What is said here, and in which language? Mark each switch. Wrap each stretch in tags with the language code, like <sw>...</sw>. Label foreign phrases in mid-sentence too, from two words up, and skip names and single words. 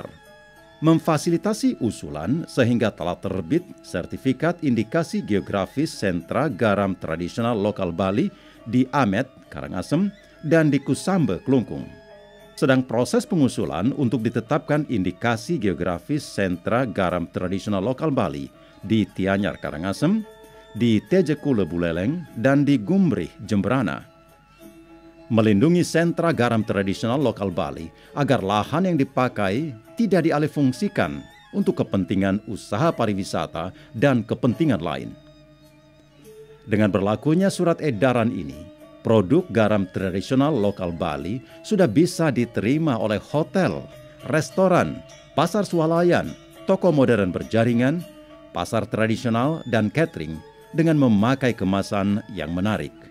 <id>Memfasilitasi usulan sehingga telah terbit sertifikat indikasi geografis sentra garam tradisional lokal Bali di Amet, Karangasem, dan di Kusambe, Klungkung. Sedang proses pengusulan untuk ditetapkan indikasi geografis sentra garam tradisional lokal Bali di Tianyar, Karangasem, di Tejekule, Buleleng, dan di Gumbrih, Jemberana. Melindungi sentra garam tradisional lokal Bali agar lahan yang dipakai tidak dialihfungsikan untuk kepentingan usaha pariwisata dan kepentingan lain. Dengan berlakunya surat edaran ini, produk garam tradisional lokal Bali sudah bisa diterima oleh hotel, restoran, pasar swalayan, toko modern berjaringan, pasar tradisional, dan catering dengan memakai kemasan yang menarik.</id>